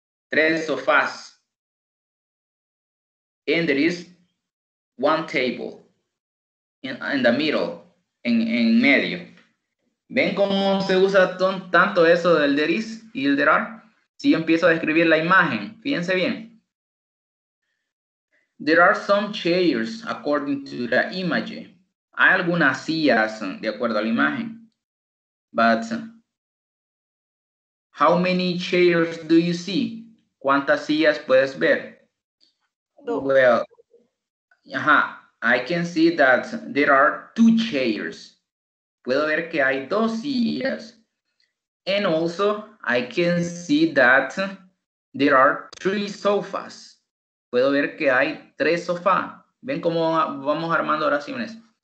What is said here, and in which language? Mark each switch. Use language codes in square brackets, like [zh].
[es] 3 sofás. [en] And there is 1 table in the middle, [es] en medio. ¿Ven cómo se usa tanto eso del there is y el there are? Si yo empiezo a describir la imagen, fíjense bien. [en] There are some chairs according to the image. [es] Hay algunas sillas de acuerdo a la imagen. [en] But how many chairs do you see? [es] ¿Cuántas sillas puedes ver? [en] Well, I can see that there are 2 chairs. [es] Puedo ver que hay 2 sillas. [en] And also, I can see that there are 3 sofas. [es] Puedo ver que hay 3 sofás. ¿Ven cómo vamos armando oraciones?